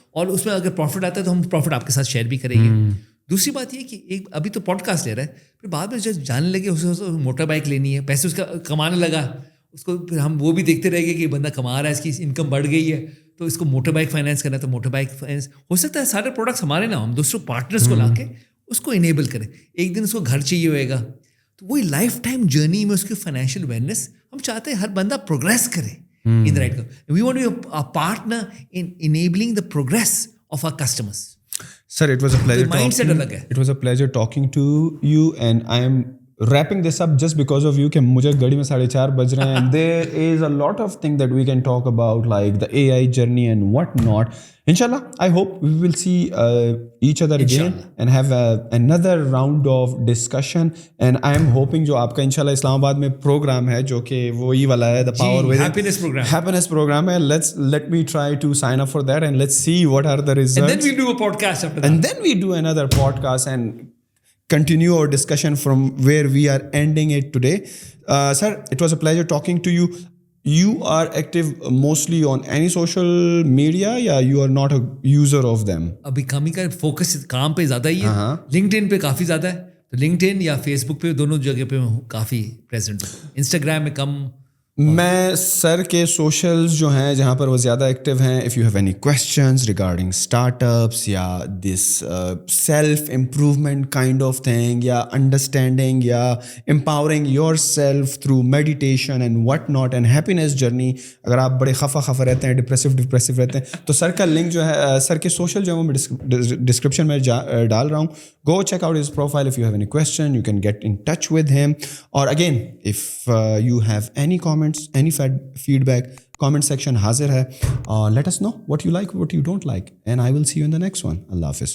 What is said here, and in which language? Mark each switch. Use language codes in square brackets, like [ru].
[ur] اور اس میں اگر پروفٹ آتا ہے تو ہم پروفٹ آپ کے ساتھ شیئر بھی کریں گے. دوسری بات یہ کہ ایک ابھی تو پوڈ کاسٹ لے رہا ہے, پھر بعد میں جب جاننے لگے اسے موٹر بائک لینی ہے, پیسے اس کا کمانے لگا, اس کو پھر ہم وہ بھی دیکھتے رہ گئے کہ بندہ کما رہا ہے, اس کی انکم بڑھ گئی ہے, تو اس کو موٹر بائک فائنینس کرنا ہے. تو موٹر بائک فائنینس ہو سکتا ہے سارے پروڈکٹس ہمارے نہ, ہم دوسروں پارٹنرس کو لا کے اس کو انیبل کریں. ایک دن اس کو گھر چاہیے ہوئے گا, تو وہی لائف ٹائم جرنی میں اس کی فائنینشیل ویلنس ہم چاہتے ہیں ہر بندہ پروگریس کرے in right. [en] We want to be a partner in enabling the progress of our customers. Sir, it was a pleasure talking to you, and I am wrapping this up just because of you [ur] کہ مجھے گھڑی میں 4:30 بج رہے ہیں. [en] There is a lot of things that we can talk about like the AI journey and what not. Inshallah, I hope we will see each other again and have another round of discussion. And I am hoping [ur] جو آپ کا انشاءاللہ اسلام آباد میں programme ہے جو کہ وہی والا ہے [en] the power within happiness program ہے, let me try to sign up for that and let's see what are the results. And then we do a podcast after that. And then we do another podcast and continue our discussion from where we are ending it today. Sir, it was a pleasure talking to you. You are active mostly on any social media یا you are not a user of them? [ur] ابھی کمی کا focus کام پہ زیادہ ہی ہے. Linked ان پہ کافی زیادہ ہے, تو لنکڈ ان یا فیس بک پہ دونوں جگہ پہ میں کافی پریزنٹ ہوں. انسٹاگرام میں کم. میں سر کے سوشلز جو ہیں جہاں پر وہ زیادہ ایکٹیو ہیں, [en] if you have any questions regarding startups [ur] یا this self improvement kind of thing, یا انڈرسٹینڈنگ یا [en] empowering your self through meditation and what not [ur] and happiness journey, اگر آپ بڑے خفا رہتے ہیں, ڈپریسو رہتے ہیں, تو سر کا لنک جو ہے سر کے سوشل جو ہے میں ڈسکرپشن میں ڈال رہا ہوں. [en] Go check out his profile. If you have any question, you can get in touch with him. Or again, if you have any comments, any feedback, comment section hazir hai. Let us know what you like, what you don't like. And I will see you in the next one. Allah Hafiz.